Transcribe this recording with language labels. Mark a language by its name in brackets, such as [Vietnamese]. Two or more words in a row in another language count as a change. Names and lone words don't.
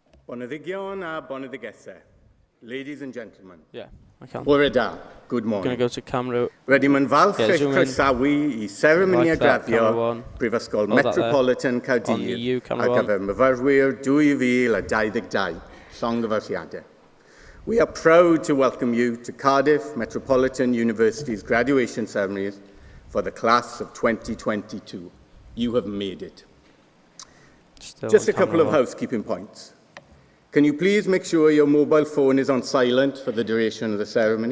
[Welsh] Boneddigion a boneddigethau. [English] Ladies and gentlemen. Yeah, I can. [Welsh] Bore da, [English] good morning. Going to go to Cymru. [Welsh] Rydym yn falch [English] Yeah, [Welsh] eich [English] zoom in. [Welsh] croesawu I seremoni a [English] Like that, [Welsh] graddio [English] camera one. [Welsh] Brifysgol [English] Hold that there. [Welsh] Metropolitan [English] On the U, [Welsh] Caerdydd [English] camera [Welsh] ar [English] one. [Welsh] gyfer myfyrwyr 2022, llongyfarchiadau. [English] We are proud to welcome you to Cardiff Metropolitan University's graduation ceremonies for the class of 2022. You have made it. Just a couple of housekeeping points. Can you please make sure your mobile phone is on silent for the duration of the ceremony?